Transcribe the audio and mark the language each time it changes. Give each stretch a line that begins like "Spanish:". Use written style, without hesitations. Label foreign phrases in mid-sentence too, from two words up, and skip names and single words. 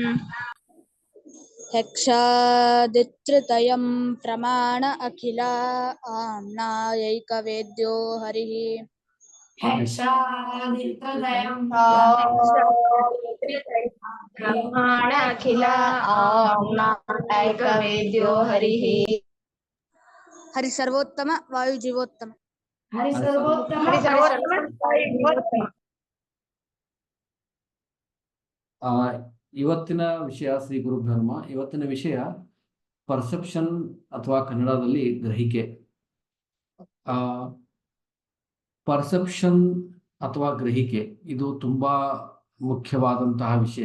Sanskrit: यक्षादित्रतयं प्रमाण अखिला आम्नायैकवेद्यो हरिः ब्रह्माण अखिल आम्नायैकवेद्यो हरिः हरि सर्वोत्तम वायु जीवोत्तम
Kannada: ಇವತ್ತಿನ ವಿಷಯ ಶ್ರೀ ಗುರು ಬ್ರಹ್ಮ. ಇವತ್ತಿನ ವಿಷಯ ಪರ್ಸೆಪ್ಷನ್ ಅಥವಾ ಕನ್ನಡದಲ್ಲಿ ಗ್ರಹಿಕೆ. ಪರ್ಸೆಪ್ಷನ್ ಅಥವಾ ಗ್ರಹಿಕೆ ಇದು ತುಂಬಾ ಮುಖ್ಯವಾದಂತಹ ವಿಷಯ.